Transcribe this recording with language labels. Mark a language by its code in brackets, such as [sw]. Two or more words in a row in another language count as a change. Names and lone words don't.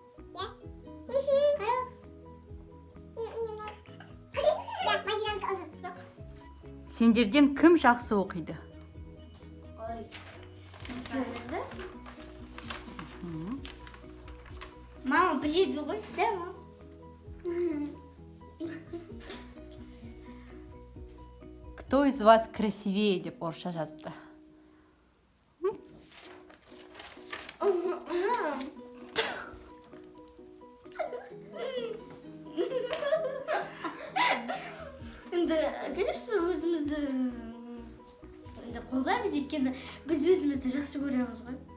[kk] Мадинаның қызы. Сендерден кім жақсы оқиды? Сөйлесді? Мама біледі ғой, да, мама? [ru] Кто из вас красивее [kk] деп орысша жазыпты? Енді конечно өзімізді енді қолдаймыз өйткені біз өзімізді жақсы көреміз ғой.